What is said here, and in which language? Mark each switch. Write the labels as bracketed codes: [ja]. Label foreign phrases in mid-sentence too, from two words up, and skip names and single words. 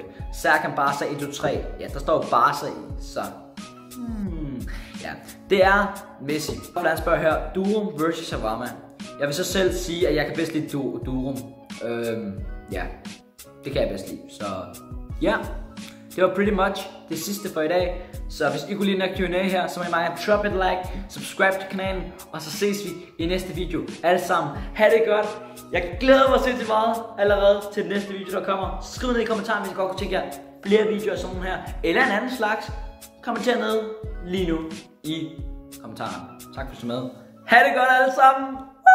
[da] Serkan Barca 123. Ja, der står Barca i, så ja, det er Messi. Han spørger her, Durum versus Shawarma. Jeg vil så selv sige, at jeg kan bedst lide Durum. Ja, det kan jeg bedst lide, så ja. Det var [en] pretty much [da] det sidste for i dag. Så hvis I kunne lide den her Q&A her, så må I meget drop et like, subscribe til kanalen, og så ses vi i næste video. Alle sammen, ha' det godt. Jeg glæder mig sindssygt meget allerede til den næste video, der kommer. Skriv ned i kommentaren, hvis I godt kunne tænke jer flere videoer som sådan her, eller en anden slags. Kommenter ned lige nu i kommentaren. Tak for at se med. Ha' det godt alle sammen.